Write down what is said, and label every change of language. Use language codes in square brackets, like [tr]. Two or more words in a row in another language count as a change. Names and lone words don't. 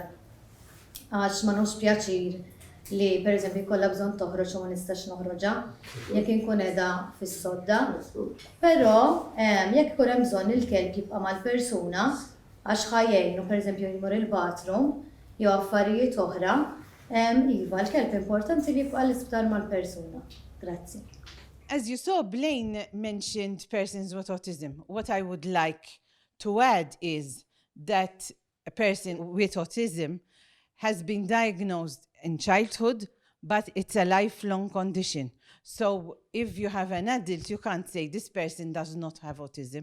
[mt] Għax ma nux pjaċir li pereżempju jkollha bżonn toħroġ u ma nistax noħroġha, jekk inkun qiegħda fis-sodda. Però jekk ikun hemm bżonn il-kelb jibqa' mal-persuna għax ħajjejnu pereżempju jmur il-bathroom jew affarijiet oħra, iva l-kelb importanti li jibqa' l-isptar mal-persuna. Grazzi. [en] As you saw, Blaine mentioned persons with autism. What I would like to add is that a person with autism has been diagnosed in childhood, but it's a lifelong condition. So if you have an adult, you can't say this person does not have autism.